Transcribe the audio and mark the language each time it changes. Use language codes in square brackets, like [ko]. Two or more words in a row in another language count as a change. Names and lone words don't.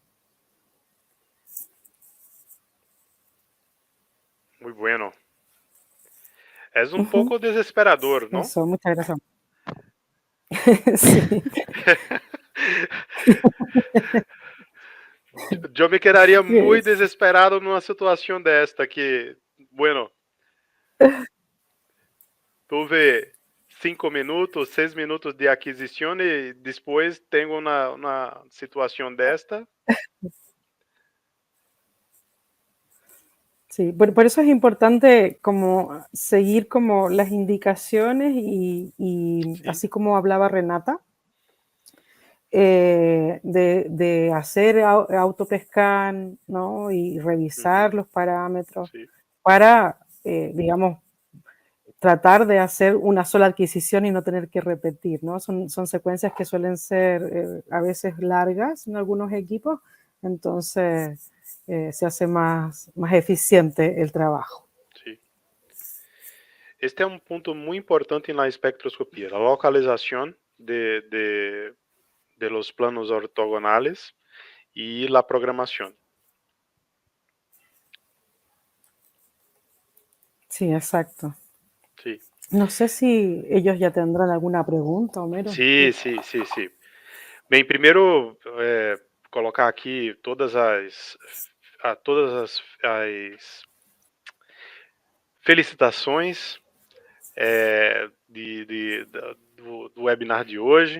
[es] Muy bueno. Es un poco desesperador, ¿no? Eso, muchas gracias. Sí. Yo me quedaría muy [en] Yes. [pt] desesperado numa situação desta que, [es] bueno, tuve [pt] 5 minutos, 6 minutos de aquisição e depois tenho uma situação desta. [es] Sí, por eso es importante como seguir como las indicaciones y [pt] Sim, [es] así como hablaba Renata, de hacer autopescan, ¿no? Y revisar los parámetros [pt] sim, [es] para, digamos, tratar de hacer una sola adquisición y no tener que repetir, ¿no? Son secuencias que suelen ser a veces largas en algunos equipos, entonces se hace más eficiente el trabajo. [pt] sim. Este é um ponto muito importante na espectroscopia, a localização [es] de los planos ortogonales [pt] e a programação. [es] Sí, exacto. Sí. No sé si ellos ya tendrán alguna pregunta, Homero. [pt] Sim, sim, sim, sim. Bem, primeiro, colocar aqui todas as felicitações do webinar de hoje.